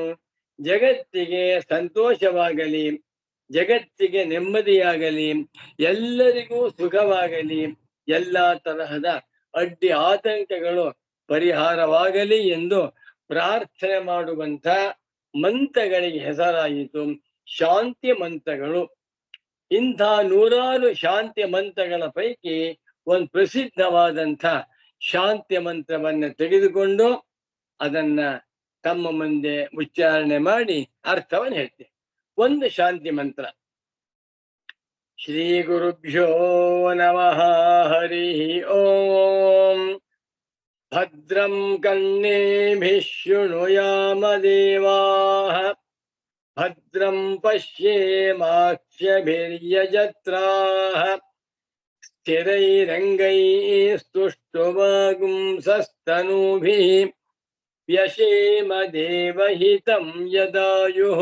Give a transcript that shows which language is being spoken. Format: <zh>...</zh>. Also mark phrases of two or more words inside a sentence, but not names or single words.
<kn>ಜಗತ್ತಿಗೆ ಸಂತೋಷವಾಗಲಿ, ಜಗತ್ತಿಗೆ ನೆಮ್ಮದಿಯಾಗಲಿ, ಎಲ್ಲರಿಗೂ ಸುಖವಾಗಲಿ, ಎಲ್ಲ ತರಹದ ಅಡ್ಡಿ ಆತಂಕಗಳು ಪರಿಹಾರವಾಗಲಿ ಎಂದು ಪ್ರಾರ್ಥನೆ ಮಾಡುವಂಥ ಮಂತ್ರಗಳಿಗೆ ಹೆಸರಾಯಿತು ಶಾಂತಿ ಮಂತ್ರಗಳು. ಇಂಥ ನೂರಾರು ಶಾಂತಿ ಮಂತ್ರಗಳ ಪೈಕಿ ಒಂದು ಪ್ರಸಿದ್ಧವಾದಂಥ ಶಾಂತಿ ಮಂತ್ರವನ್ನು ತೆಗೆದುಕೊಂಡು ಅದನ್ನ ತಮ್ಮ ಮುಂದೆ ಉಚ್ಚಾರಣೆ ಮಾಡಿ ಅರ್ಥವನ್ನು ಹೇಳ್ತೇವೆ. ಒಂದು ಶಾಂತಿ ಮಂತ್ರ.</kn> <sa>ಶ್ರೀ ಗುರುಭ್ಯೋ ನಮಃ. ಹರಿ ಓಂ. ಭದ್ರಂ ಕರ್ಣೇಭಿಃ ಶೃಣುಯಾಮ ದೇವಾಃ ಭದ್ರಂ ಪಶ್ಯೇಮಾಕ್ಷಭಿರ್ಯಜತ್ರಾಃ ಸ್ಥಿರೈರಂಗೈಸ್ತುಷ್ಟುವಾಗುಂಸಸ್ತನೂಭಿಃ ವ್ಯಶೇಮ ದೇವಹಿತಂ ಯದಾಯುಃ.</sa>